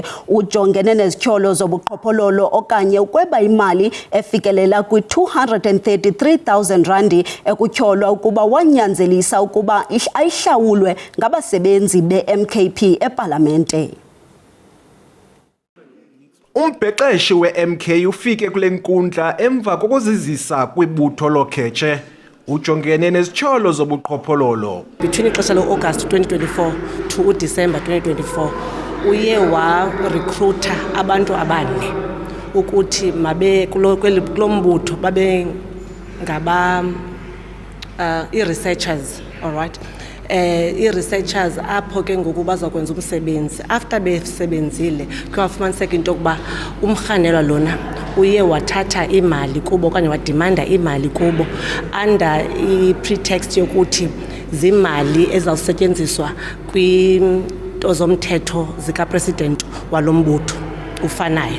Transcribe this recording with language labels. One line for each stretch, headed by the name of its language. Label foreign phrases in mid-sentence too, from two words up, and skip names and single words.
Xhosa: Ujongene nezityholo zobuqhophololo okanye ukweba imali efikelela kwi-R233,000 ekutyholwa ukuba wanyanzelisa ukuba ayihlawulwe ngabasebenzi be-MKP epalamente. Umbhexeshi we-MK ufike kule nkundla emva kokuzizisa kwibutho loKhetshe. Ujongene nezityholo zobuqhophololo. Between ixesha lo-August 2024 to uDecember 2024 uye wa-recruiter abantu abane ukuthi mabe kulo mbutho babe ngaba i-researchers,
English: all right.
Xhosa: I-researchers apho ke ngoku bazakwenza umsebenzi. After besebenzile kuyafumaniseka into yokuba umrhanelwa lona uye wathatha imali kubo okanye wadimanda imali kubo under i-pretext yokuthi zimali ezawusetyenziswa kwinto zomthetho zikapresident walombutho ufanayo.